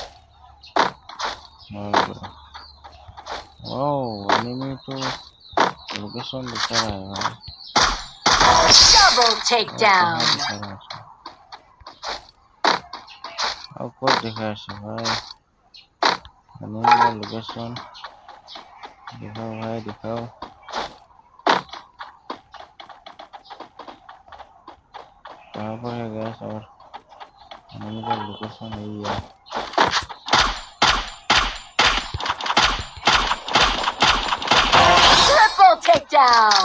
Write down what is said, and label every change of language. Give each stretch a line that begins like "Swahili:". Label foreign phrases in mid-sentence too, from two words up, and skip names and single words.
Assamese: এনিমিটো লোকেশ্যন দেখা নাই ভাই।
English: Double takedown.
Assamese: আৰু ক'ত দেখা আছে ভাই? এনিমিৰ লোকেশ্যন দেখাও ভাই, দেখাও।
Hindi: कहाँ पर है गैस और
English: enemy location
Hindi: यही है।
English: Triple takedown.